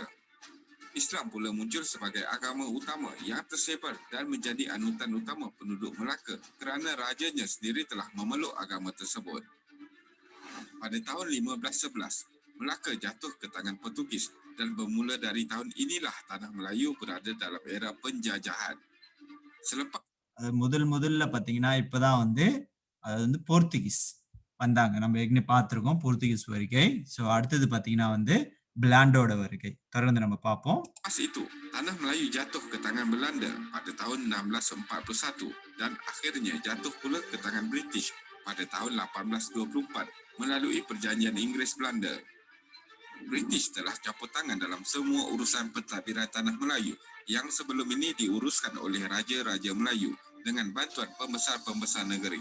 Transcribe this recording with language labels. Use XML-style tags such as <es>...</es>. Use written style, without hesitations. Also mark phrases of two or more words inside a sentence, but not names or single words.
<ms>Islam pula muncul sebagai agama utama yang tersebar dan menjadi anutan utama penduduk Melaka kerana rajanya sendiri telah memeluk agama tersebut. Pada tahun 1511, Melaka jatuh ke tangan Portugis dan bermula dari tahun inilah Tanah Melayu berada dalam era penjajahan. Selepas</ms> <ta>முதல்ல பாத்தீங்கன்னா இப்பதான் வந்து அது வந்து போர்த்துகீஸ் வந்தாங்க. நம்ம ஏற்கனவே பார்த்திருக்கோம் போர்த்துகீஸ் வருகை. சோ அடுத்தது பாத்தீங்கன்னா வந்து Belandaோட வருகை. தொடர்ந்து நம்ம பார்ப்போம்.</ta> <ms>Pas itu, Tanah Melayu jatuh ke tangan Belanda pada tahun 1641 dan akhirnya jatuh pula ke tangan British pada tahun 1824 melalui perjanjian Inggeris Belanda. British telah campur tangan dalam semua urusan pentadbiran Tanah Melayu yang sebelum ini diuruskan oleh Raja-Raja Melayu dengan bantuan pembesar-pembesar negeri.</ms>